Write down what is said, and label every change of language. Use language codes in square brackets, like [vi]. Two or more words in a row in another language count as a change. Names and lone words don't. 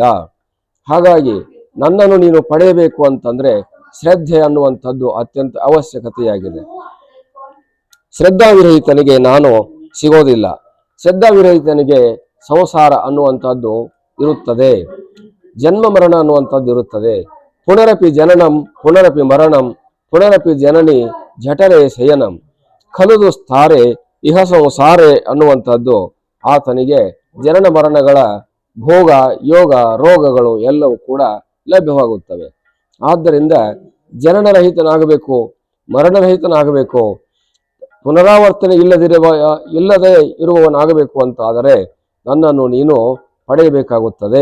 [kn] ಹಾಗಾಗಿ ನನ್ನನ್ನು ನೀನು ಪಡೆಯಬೇಕು ಅಂತಂದರೆ ಶ್ರದ್ಧೆ ಅನ್ನುವಂಥದ್ದು ಅತ್ಯಂತ ಅವಶ್ಯಕತೆಯಾಗಿದೆ. ಶ್ರದ್ಧಾವಿರಹಿತನಿಗೆ ನಾನು ಸಿಗೋದಿಲ್ಲ. ಶ್ರದ್ಧಾವಿರಹಿತನಿಗೆ ಸಂಸಾರ ಅನ್ನುವಂಥದ್ದು ಇರುತ್ತದೆ, ಜನ್ಮ ಮರಣ ಅನ್ನುವಂಥದ್ದು ಇರುತ್ತದೆ. [sa] ಪುನರಪಿ ಜನನಂ ಪುನರಪಿ ಮರಣಂ ಪುನರಪಿ ಜನನಿ ಜಠರೇ ಶಯನಂ ಖಲುದು ಸ್ಥಾರೆ ಇಹ ಸಂಸಾರೆ [kn] ಅನ್ನುವಂಥದ್ದು ಆತನಿಗೆ ಜನನ ಮರಣಗಳ ಭೋಗ ಯೋಗ ರೋಗಗಳು ಎಲ್ಲವೂ ಕೂಡ ಲಭ್ಯವಾಗುತ್ತವೆ. ಆದ್ದರಿಂದ ಜನನರಹಿತನಾಗಬೇಕು, ಮರಣರಹಿತನಾಗಬೇಕು, ಪುನರಾವರ್ತನೆ ಇಲ್ಲದೆ ಇರುವವನಾಗಬೇಕು ಅಂತಾದರೆ ನನ್ನನ್ನು ನೀನು ಪಡೆಯಬೇಕಾಗುತ್ತದೆ.